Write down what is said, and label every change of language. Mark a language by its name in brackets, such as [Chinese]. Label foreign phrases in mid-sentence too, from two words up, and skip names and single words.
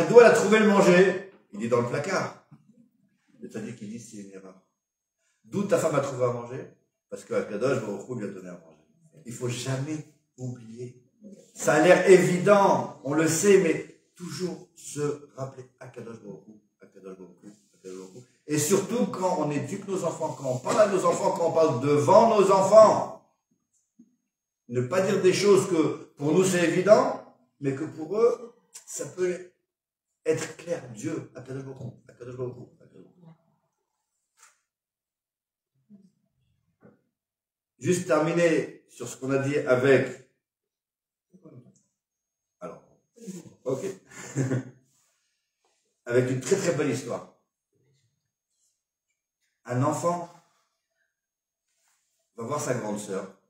[French] D'où elle a trouvé le manger? Il dit dans le placard. Le tzaddik, il dit, c'est une erreur. D'où ta femme a trouvé à manger? Parce que [Hebrew] הקדוש ברוך הוא [French] lui a donné à manger. Il faut jamais oublier. Ça a l'air évident, on le sait, mais toujours se rappeler [Hebrew] הקדוש ברוך הוא, הקדוש ברוך הוא, הקדוש ברוך הוא. [French] Et surtout quand on éduque nos enfants, quand on parle à nos enfants, quand on parle devant nos enfants. Ne pas dire des choses que pour nous c'est évident, mais que pour eux, ça peut être clair. Dieu, [Hebrew] הקדוש ברוך הוא, הקדוש ברוך הוא, הקדוש ברוך הוא. [French] juste terminer sur ce qu'on a dit avec... Alors, ok. Avec une très très belle histoire. Un enfant va voir sa grande sœur.